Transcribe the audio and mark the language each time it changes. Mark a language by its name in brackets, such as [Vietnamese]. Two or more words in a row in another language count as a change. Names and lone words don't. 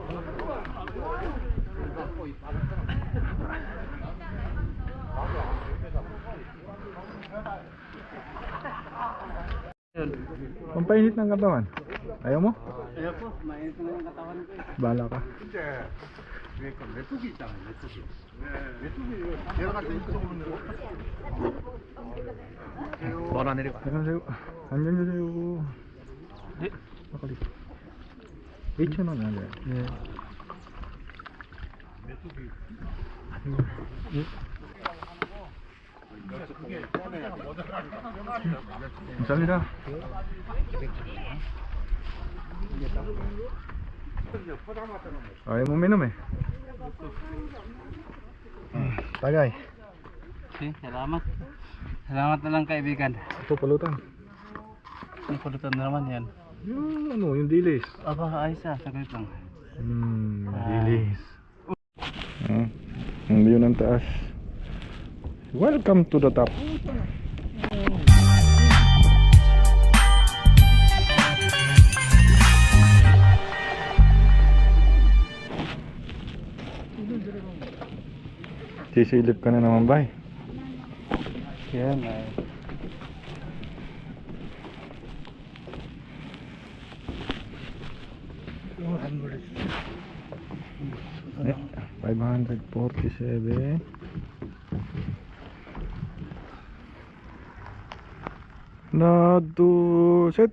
[Filipino] Pampainit ng katawan. Ayaw mo? Ayaw po, mainit na yung katawan ko eh. Bahala ka. [Korean] 안녕하세요. 안녕하세요. 네? 막걸리. 2,000원 아니에요? 네. 감사합니다. [Filipino] Ayaw mo minom eh. Tagay. Okay, salamat. Salamat na lang kaibigan. Ito pulutan. Ang pulutan na naman yan. Yung ano, yung dilis. Aba, ayos ah, saglit lang. Dilis. Ang view ng taas. [English] Welcome to the top. [Filipino] Sisilip ka na naman ba? Yan ay. Eh, 547. [Korean] 하나, 둘, 셋.